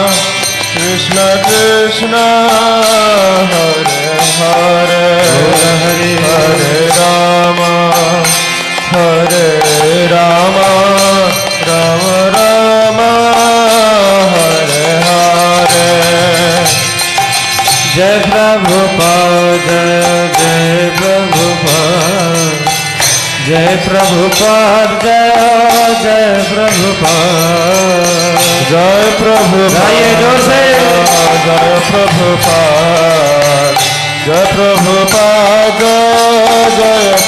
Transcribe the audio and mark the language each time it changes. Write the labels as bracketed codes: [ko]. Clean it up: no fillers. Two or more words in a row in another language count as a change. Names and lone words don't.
[sa] Krishna Hare Hare Hare Rama Rama Rama Hare Hare Jai Prabhupada Jai Prabhupada Jai Prabhupada Jai Prabhupada Jai Prabhupada Jai Prabhupada Jai Prabhupada Jai